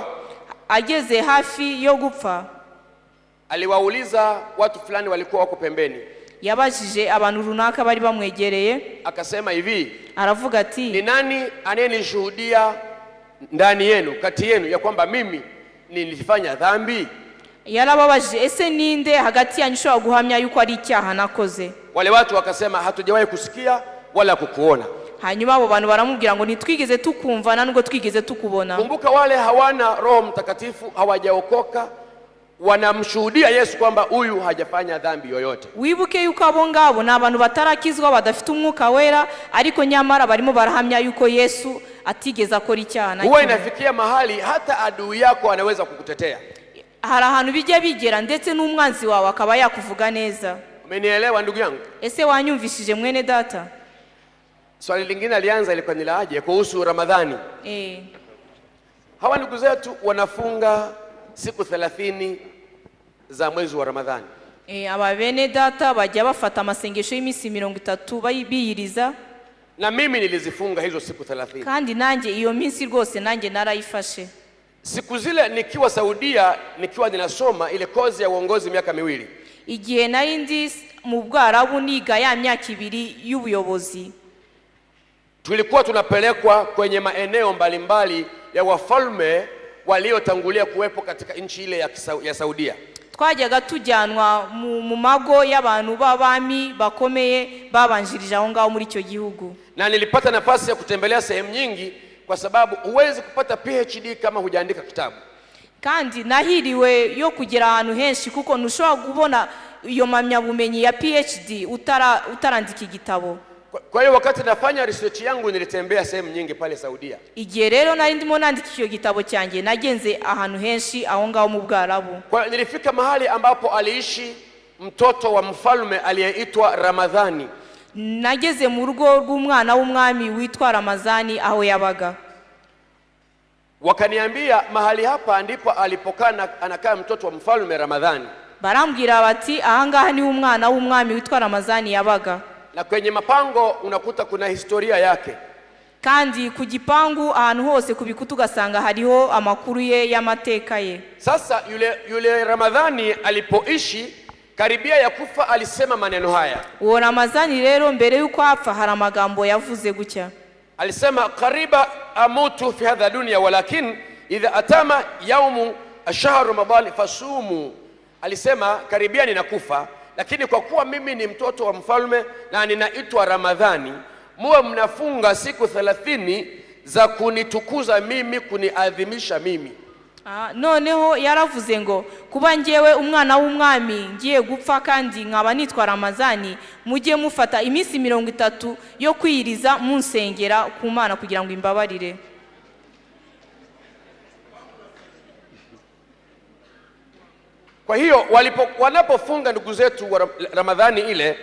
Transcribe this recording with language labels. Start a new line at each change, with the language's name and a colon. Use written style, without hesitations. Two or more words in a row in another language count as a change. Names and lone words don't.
Kinyarwanda: ageze hafi yo gupfa,
Swahili: aliwauliza watu fulani walikuwa wako pembeni.
Kinyarwanda: Yabajije abantu runaka bari bamwegereye,
Swahili: akasema hivi,
Kinyarwanda: aravuga ati,
Swahili: ni nani anayenishuhudia ndani yenu, kati yenu, ya kwamba mimi nilifanya dhambi?
Kinyarwanda: Yarababajije, ese ninde hagati yanyu ushobora guhamya yuko ari icyaha nakoze?
Swahili: Wale watu wakasema, hatujawahi kusikia wala kukuona.
Kinyarwanda: Hanyuma abo bantu baramubwira ngo nitwigeze tukumva na nubwo twigeze tukubona.
Swahili: Kumbuka, wale hawana Roho Mtakatifu, hawajaokoka, wanamshuhudia Yesu kwamba huyu hajafanya dhambi yoyote.
Kinyarwanda: Wibuke yuko abo ngabo ni abantu batarakizwa, badafite umwuka wera, ariko nyamara barimo barahamya yuko Yesu atigeze akora icyaha na kimwe.
Swahili: Huwa inafikia mahali hata adui yako anaweza kukutetea.
Kinyarwanda: Hari ahantu bijya bigera ndetse n'umwanzi wawe akaba yakuvuga neza.
Swahili: Umenielewa ndugu yangu?
Kinyarwanda: Ese wanyumvishije mwene data?
Swahili: Swali lingine alianza ilikuwa ni laje kuhusu Ramadhani. Hawa ndugu zetu wanafunga siku 30 za mwezi wa Ramadhani.
Kinyarwanda: Aba bene data bajya bafata amasengesho y'imisi 30 bayibiyiriza.
Swahili: Na mimi nilizifunga hizo siku 30.
Kinyarwanda: Kandi nanjye iyo minsi rwose nanjye narayifashe.
Swahili: Siku zile nikiwa Saudia, nikiwa ninasoma ile kozi ya uongozi miaka 2.
Kinyarwanda: Igihe nari ndi mu Bwarabu niga ya myaka 2 y'ubuyobozi,
Swahili: tulikuwa tunapelekwa kwenye maeneo mbalimbali ya wafalme waliotangulia kuwepo katika nchi ile ya Saudia.
Kinyarwanda: Twajyaga tujyanwa mu mago y'abantu b'abami bakomeye babanjirije aho ngaho muri icyo gihugu.
Swahili: Na nilipata nafasi ya kutembelea sehemu nyingi, kwa sababu huwezi kupata PhD kama hujaandika kitabu.
Kinyarwanda: Kandi nahiriwe yo kugera ahantu henshi kuko ntushobora kubona iyo mpamyabumenyi ya PhD utarandika igitabo.
Swahili: Kwa hiyo wakati nafanya research yangu nilitembea sehemu nyingi pale Saudia.
Kinyarwanda: Igihe rero nari ndimo nandika iyo gitabo cyanjye nagenze ahantu henshi aho ngaho mu Bwarabu.
Swahili: Kwa hiyo nilifika mahali ambapo aliishi mtoto wa mfalme aliyeitwa Ramadhani.
Kinyarwanda: Nageze mu rugo rw'umwana w'umwami witwa Ramadhani aho yabaga.
Swahili: Wakaniambia mahali hapa ndipo alipokaa anakaa mtoto wa mfalme Ramadhani.
Kinyarwanda: Barambwira bati ahangaha ni umwana w'umwami witwa Ramadhani yabaga.
Swahili: Na kwenye mapango unakuta kuna historia yake.
Kinyarwanda: Kandi ku gipangu ahantu hose kubikuta ugasanga hariho amakuru ye y'amateka ye.
Swahili: Sasa yule Ramadhani alipoishi karibia ya kufa alisema maneno haya.
Kinyarwanda: Uwo Ramadhani rero mbere yuko apfa hari amagambo yavuze gutya.
Swahili: Alisema,
Arabic: قريبا أموت في هذا دنيا ولكن إذا أتم يوم الشهر رمضان فصوموا.
Swahili: Alisema karibia ninakufa, lakini kwa kuwa mimi ni mtoto wa mfalme na ninaitwa Ramadhani, muwe mnafunga siku 30 za kunitukuza mimi, kuniadhimisha mimi.
Kinyarwanda: Noneho yaravuze ngo kuba ngewe umwana w'umwami ngiye gupfa kandi nkaba nitwa Ramadhani, mujye mufata iminsi 30 yo kwiyiriza munsengera ku Mana kugira ngo imbabarire.
Swahili: Kwa hiyo wanapofunga ndugu zetu wa Ramadhani ile,